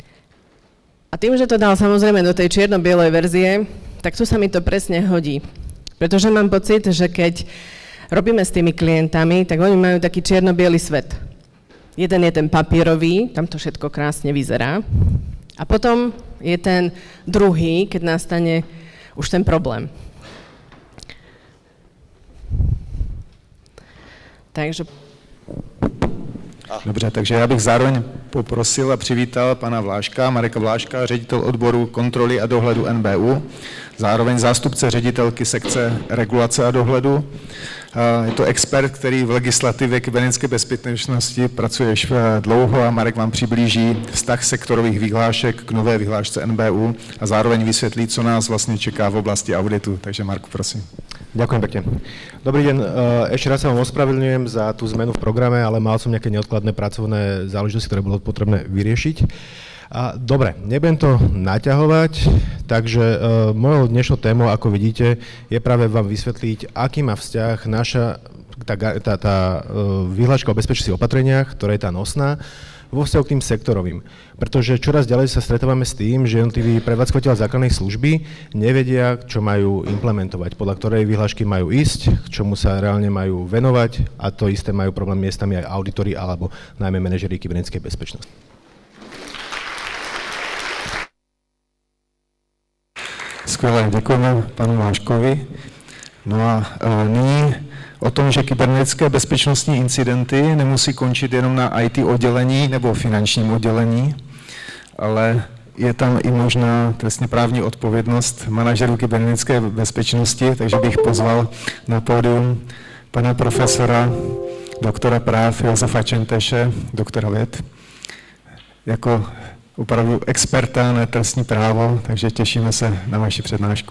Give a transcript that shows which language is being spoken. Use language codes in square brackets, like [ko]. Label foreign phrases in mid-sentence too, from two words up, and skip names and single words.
[sk] A tým, že to dal samozrejme do tej čierno-bielej verzie, tak tu sa mi to presne hodí. Pretože mám pocit, že keď robíme s tými klientami, tak oni majú taký čierno-biely svet. Jeden je ten papierový, tam to všetko krásne vyzerá. A potom je ten druhý, keď nastane už ten problém. Takže... [cs] Dobře, takže já bych zároveň poprosil a přivítal pana Mareka Vláška, ředitel odboru kontroly a dohledu NBÚ, zároveň zástupce ředitelky sekce regulace a dohledu. Je to expert, který v legislativě kybernetické bezpečnosti pracuje už dlouho a Marek vám přiblíží vztah sektorových vyhlášek k nové vyhlášce NBÚ a zároveň vysvětlí, co nás vlastně čeká v oblasti auditu. Takže Marku, prosím. [sk] Ďakujem pekne. Dobrý deň, ešte raz sa vám ospravedlňujem za tú zmenu v programe, ale mal som nejaké neodkladné pracovné záležitosti, ktoré bolo potrebné vyriešiť. Dobre, nebudem to naťahovať, takže mojou dnešnou témou, ako vidíte, je práve vám vysvetliť, aký má vzťah naša tá vyhláška o bezpečnosti opatreniach, ktorá je tá nosná, vo vzťahu k tým sektorovým. Pretože čoraz ďalej sa stretávame s tým, že jednotliví prevádzkovateľia základnej služby nevedia, čo majú implementovať, podľa ktorej vyhlášky majú ísť, k čomu sa reálne majú venovať a to isté majú problém miestami aj auditori alebo najmä manažeri kybernetickej bezpečnosti. [cs] Skvěle, děkujeme panu Vláškovi. No a nyní o tom, že kybernetické bezpečnostní incidenty nemusí končit jenom na IT oddělení nebo finančním oddělení, ale je tam i možná trestně právní odpovědnost manažerů kybernetické bezpečnosti, takže bych pozval na pódium pana profesora, doktora práv Josefa Čenteše, doktora věd, jako opravdu experta na trestní právo, takže těšíme se na vaši přednášku.